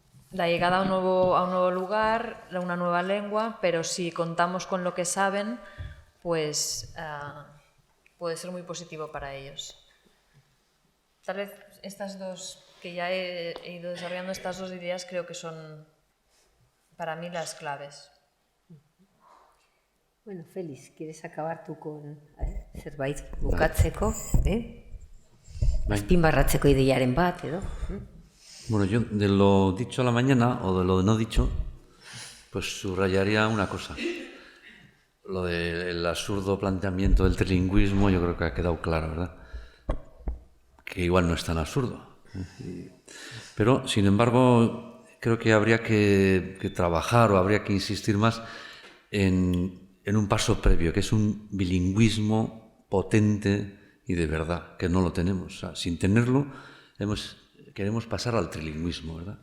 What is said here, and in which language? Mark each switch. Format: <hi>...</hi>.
<es>La llegada a un nuevo lugar, una nueva lengua, pero si contamos con lo que saben, pues puede ser muy positivo para ellos. Tal vez estas dos, que ya he ido desarrollando, estas dos ideas creo que son para mí las claves. Bueno, Félix, ¿quieres acabar tú con</es> <eu>zerbait bukatzeko? Azpimarratzeko ideiaren bat, edo?</eu> <es>Bueno, yo de lo dicho a la mañana o de lo no dicho, pues subrayaría una cosa. Lo del absurdo planteamiento del trilingüismo yo creo que ha quedado claro, ¿verdad? Que igual no es tan absurdo. Pero, sin embargo, creo que habría que trabajar o habría que insistir más en un paso previo, que es un bilingüismo potente y de verdad, que no lo tenemos. O sea, sin tenerlo, queremos pasar al trilingüismo, ¿verdad?</es>